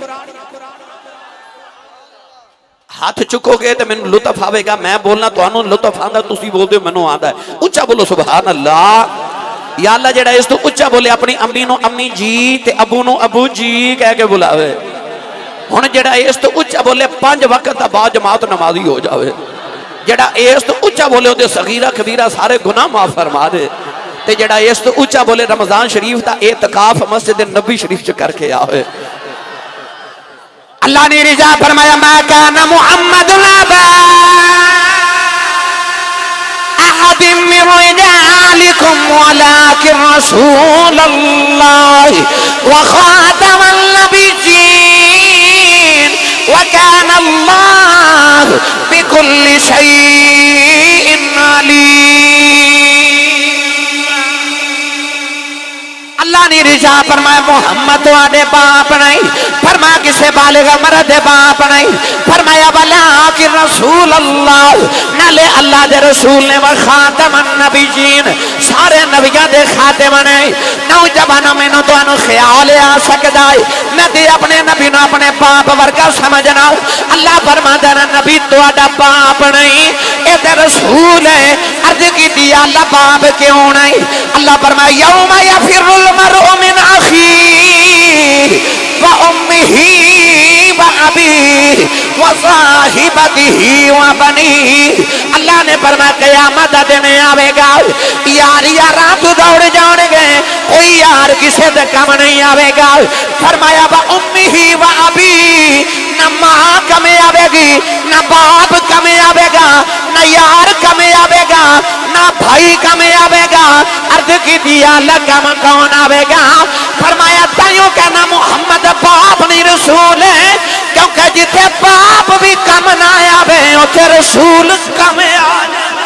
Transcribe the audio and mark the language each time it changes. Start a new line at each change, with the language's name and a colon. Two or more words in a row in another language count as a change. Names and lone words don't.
Punjabi: ہتھ چکو گے تو مینوں لطف آوے گا، میں بولنا تہانوں لطف آندا، تسی بولدے ہو مینوں آندا ہے. اچا بولو
Arabic: سبحان الله۔ يا الله
Punjabi: جیہڑا اس توں اچا بولے اپنی امی نوں امی جی تے ابو نوں ابو جی کہہ کے بلاوے. ہݨ جیہڑا اس توں اچا بولے 5 وقت دا بعد جماعت نمازی ہو جاوے. جیہڑا اس توں اچا بولے اودے صغیرہ کبیرہ سارے گناہ معاف فرما دے. تے جیہڑا اس توں اچا بولے رمضان شریف دا اعتکاف مسجد نبی شریف چ کر کے آوے. اللہ نے رضا فرمایا
Arabic: ما كان محمد أبا أحد من رجالكم ولكن رسول الله وخاتم النبيين وكان الله بكل شيء عليم.
Punjabi: اللہ نے رضا فرمایا محمد تہاڈے باپ نہیں، فرمایا کسے بالغ مرد دے باپ نہیں، فرمایا
Arabic: ولكن رسول الله,
Punjabi: نالے اللہ دے رسول نے
Arabic: وخاتم النبيين,
Punjabi: سارے نبیاں دے خاتم نے. نوجوانو مینوں تہانوں خیال آ سکدا ہے میں تے اپنے نبی نوں اپنے باپ ورگا سمجھنا. اللہ فرماندا ہے نبی تہاڈا باپ نہیں، اے تے رسول ہے. عرض کیتی اللہ باپ کیوں نہیں? اللہ فرمایا
Arabic: يوم يفر المرء من أخيه وأمه وأبيه وصاحبته وبنيه.
Punjabi: اللہ نے فرمایا قیامت دا دن آوے گا، یار یاراں توں دوڑ جاݨ گے، کوئی یار کسے دے کم نہیں آوے گا.
Arabic: فرمایا وأمه وأبيه,
Punjabi: نہ ماں کمے آوے گی، نہ باپ کمے آوے گا، نہ یار کمے آوے گا، نہ بھائی کمے آوے گا. عرض کی دیا کم کون آوے گا؟ فرمایا تائیوں کہنا محمد باپ نہیں رسول ہے، کیونکہ جتھے باپ بھی کم نہ آوے اوتھے رسول کم آ جائے.